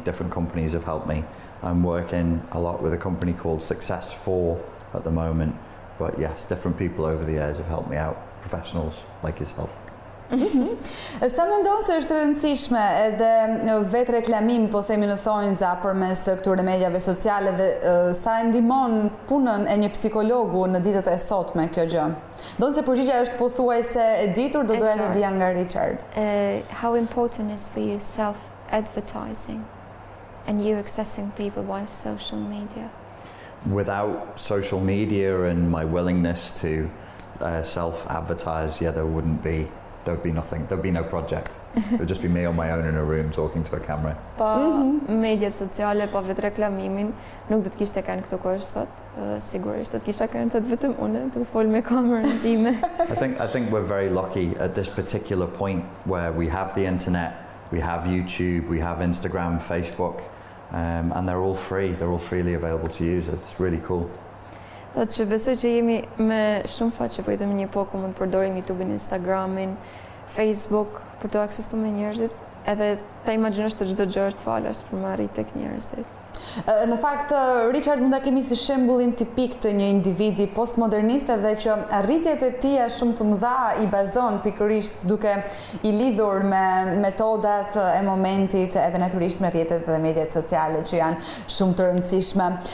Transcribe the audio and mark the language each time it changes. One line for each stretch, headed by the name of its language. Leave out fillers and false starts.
English: Different companies have helped me. I'm working a lot with a company called Success4 at the moment. But yes, different people over the years have helped me out. Professionals like yourself.
Albanian: Sa mendon se është rëndësishme edhe vetë reklamim, po themi në thonjza, përmes këtyre mediave sociale, dhe sa e ndihmon punën e një psikologu në ditët e sotme kjo gjë? Don se përgjigjja është pothuajse e ditur, do doja të dija nga Richard.
English: How important is for you self-advertising and you accessing people by social media? Without social media and my willingness to self-advertise, yeah, there'd be nothing. There'd be no project. It would just be me on my own in a room talking to a camera.
Albanian: Pa mediat sociale, pa vetë reklamimin, nuk do të kishte kanë këto kohë sot. Sigurisht do të kisha kanë të vetëm unë të fol me kamerën time.
English: I think we're very lucky at this particular point where we have the internet, we have YouTube, we have Instagram, Facebook, and they're all free. They're all freely available to use. It's really cool.
Albanian: Thotë që besoj që jemi me shumë fat që po jetojmë një epokë ku mund të përdorim YouTube-in, Instagramin, Facebook për të aksesuar me njerëzit, edhe ta imagjinosh të çdo gjë është falas për të arritur tek njerëzit. Në fakt, Richard mund ta kemi si shembullin tipik të një individi postmodernist, edhe që arritjet e tija shumë të mëdha I bazon pikërisht duke I lidhur me metodat e momentit, edhe natyrisht me rrjetet dhe mediat sociale që janë shumë të rëndësishme.